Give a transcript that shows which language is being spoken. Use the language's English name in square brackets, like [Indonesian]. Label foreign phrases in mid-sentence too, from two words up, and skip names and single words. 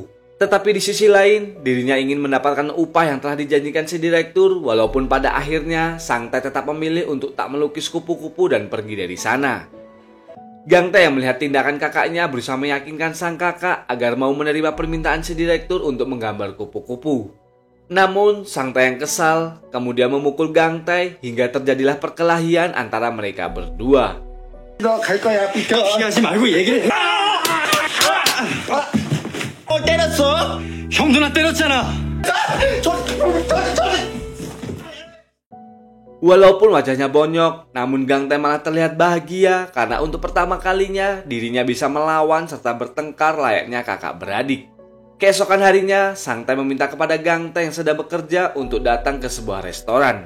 [Indonesian] Tetapi di sisi lain, dirinya ingin mendapatkan upah yang telah dijanjikan si direktur, walaupun pada akhirnya Sangtae tetap memilih untuk tak melukis kupu-kupu dan pergi dari sana. Gangtae yang melihat tindakan kakaknya berusaha meyakinkan sang kakak agar mau menerima permintaan si direktur untuk menggambar kupu-kupu. Namun, Sangtae yang kesal kemudian memukul Gangtae hingga terjadilah perkelahian antara mereka berdua. [Korean] 너 갈 거야, 비켜. 피하지 말고 얘기를 해. 때렸어? 형 누나 때렸잖아. [Indonesian] Walaupun wajahnya bonyok, namun Gangtae malah terlihat bahagia karena untuk pertama kalinya dirinya bisa melawan serta bertengkar layaknya kakak beradik. Keesokan harinya, Sangtae meminta kepada Gangtae yang sedang bekerja untuk datang ke sebuah restoran.